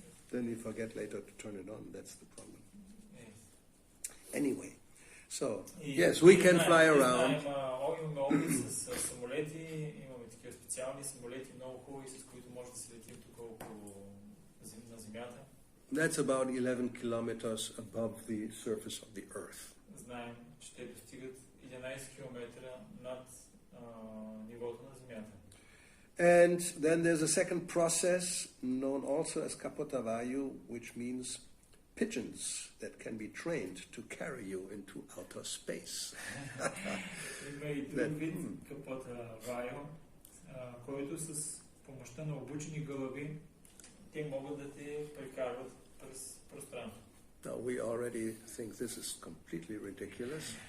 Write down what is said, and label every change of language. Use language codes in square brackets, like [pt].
[en] Then you forget later to turn it on. That's the problem. Yes. Anyway, so yes, we can fly around. [bg] Имаме опит с самолети, имаме такива специални самолети, много хубави, с които може да се летим тук около на Земята. [en] That's about 11 kilometers above the surface of the Earth. [bg] Знаем, че те достигат 11 километра над нивото на Земята. [en] And then there's a second process known also as Kapotavayu, which means pigeons that can be trained to carry you into outer space. [bg] Има и друг вид Kapotavayu, който с помощта на обучени гълъби те могат да те прекарват през пространството. [en] Now we already think this is completely ridiculous.